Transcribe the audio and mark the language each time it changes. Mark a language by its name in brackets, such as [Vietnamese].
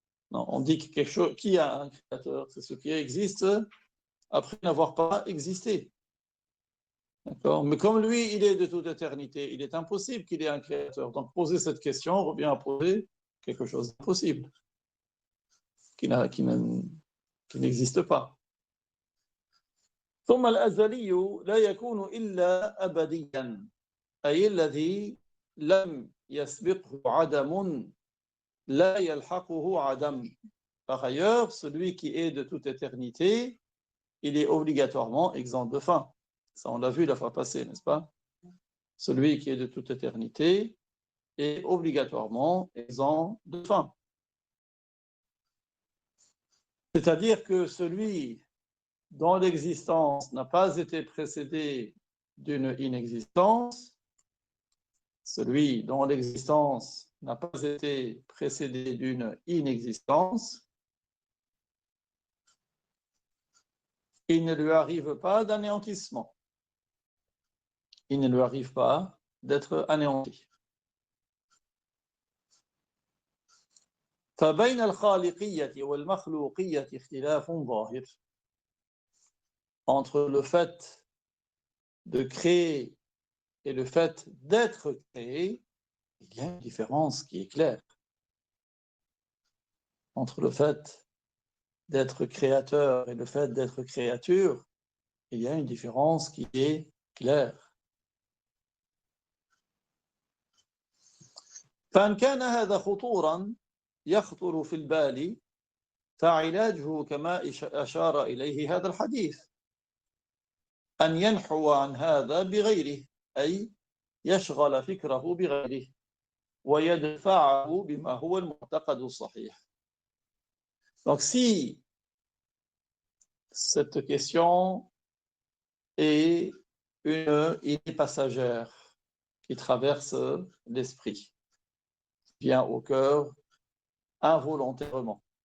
[French] Non, on dit que quelque chose, qui a un créateur? C'est ce qui existe après n'avoir pas existé. D'accord? Mais comme lui, il est de toute éternité, il est impossible qu'il ait un créateur. Donc poser cette question revient à poser quelque chose d'impossible, qui n'existe pas. [Arabic] ثم الأزلي لا يكون إلا أبديا أي الذي لم يسبقه عدم لا يلحقه عدم. [French] Par ailleurs, celui qui est de toute éternité, il est obligatoirement exempt de fin. Ça, on l'a vu la fois passée, n'est-ce pas? Celui qui est de toute éternité est obligatoirement exempt de fin. C'est-à-dire que celui dont l'existence n'a pas été précédée d'une inexistence, celui dont l'existence n'a pas été précédée d'une inexistence, il ne lui arrive pas d'anéantissement. Il ne lui arrive pas d'être anéanti. [Arabic] فبين الخالقية والمخلوقية اختلاف ظاهر. [French] Entre le fait de créer et le fait d'être créé, il y a une différence qui est claire. Entre le fait d'être créateur et le fait d'être créature, il y a une différence qui est claire. [Arabic] فإن كان هذا خطورا يخطر في البال فعلاجه كما أشار إليه هذا الحديث أن ينحو عن هذا بغيره أي يشغل فكره بغيره ويدفعه بما هو المعتقد الصحيح. [French] Donc si cette question est une idée passagère qui traverse l'esprit, vient au cœur involontairement.